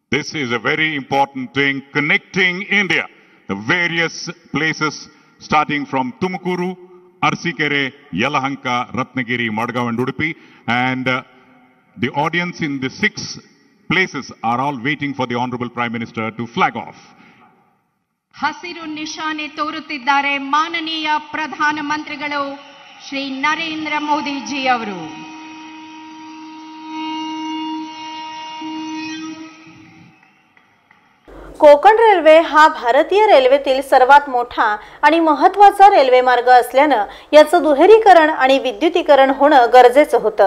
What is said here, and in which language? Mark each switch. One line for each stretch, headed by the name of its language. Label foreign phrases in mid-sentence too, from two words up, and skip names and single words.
English: This is a very important thing, connecting India, the various places starting from Tumkuru, Arsikere, Yelahanka, Ratnagiri, Madgaon and Udupi. And the audience in the 6 places are all waiting for the Honorable Prime Minister to flag off.
Kannada: ಹಸಿರು ನಿಶಾನೆ ತೋರುತ್ತಿದ್ದಾರೆ ಮಾನನೀಯ ಪ್ರಧಾನಮಂತ್ರಿಗಳು ಶ್ರೀ ನರೇಂದ್ರ ಮೋದಿಜಿ ಅವರು.
Marathi: कोकण रेल्वे हा भारतीय रेल्वेतील सर्वात मोठा आणि महत्त्वाचा रेल्वे मार्ग असल्यानं याचं दुहेरीकरण आणि विद्युतीकरण होणं गरजेचं होतं.